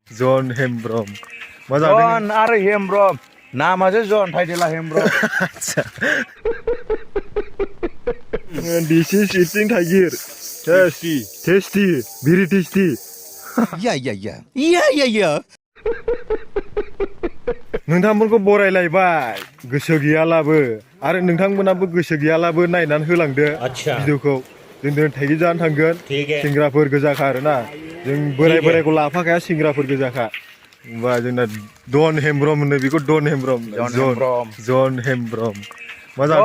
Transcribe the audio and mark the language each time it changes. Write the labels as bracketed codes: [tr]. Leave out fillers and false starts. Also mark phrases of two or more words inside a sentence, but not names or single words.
[brx] जन हेमब्रम जन आरो हेमब्रम नामासो जन टाइटेला हेमब्रम [en] आच्छा This is eating tiger. Tasty. Very tasty. Yeah. [brx] नोंथांमोनखौ बरायलायबाय गोसो गैयालाबो आरो नोंथांमोनाबो गोसो गैयालाबो नायनानै होलांदो भिडिअखौ जों दिनै थाइगिर जानो थांगोन सेंग्राफोर गोजाखा आरोना जों बोरायखौ लाफाखाया सेंग्राफोर गोजाखा होमबा जोंना डन हेमब्रम होनो बेखौ डन हेमब्रम जन हेमब्रम मा जादों